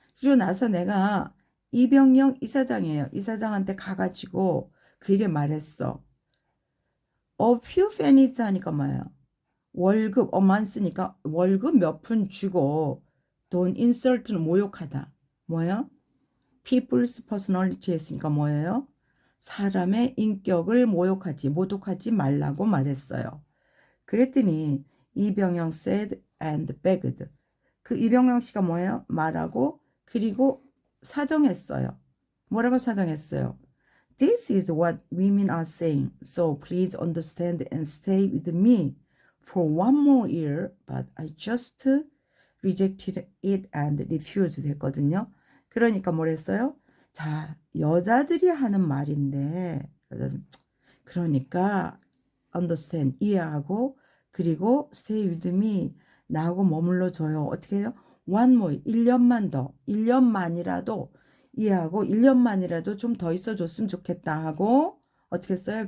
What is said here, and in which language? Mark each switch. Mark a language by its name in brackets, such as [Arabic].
[Korean] 그리고 나서 내가 이병영 이사장이에요. 이사장한테 가가지고 그에게 말했어. [English] A few pennies [Korean] 하니까 뭐예요? 월급 어만 쓰니까 월급 몇 푼 주고 [English] don't insult는 [Korean] 모욕하다. 뭐예요? [English] people's personality [Korean] 했으니까 뭐예요? 사람의 인격을 모독하지 말라고 말했어요. [English] 그랬더니 이병영 said and begged. [Korean] 그 이병영 씨가 뭐예요? 말하고 그리고 사정했어요. 뭐라고 사정했어요? [English] This is what women are saying. So please understand and stay with me for one more year. But I just rejected it and refused 했거든요. [Korean] 그러니까 뭐랬어요? 자, 여자들이 하는 말인데 그러니까 understand 이해하고 그리고 [English] stay with me [Korean] 나하고 머물러 줘요. 어떻게 해요? [English] one more, [Korean] 1년만 더, 1년만이라도 이해하고 1년만이라도 좀 더 있어 줬으면 좋겠다 하고 어떻게 써요?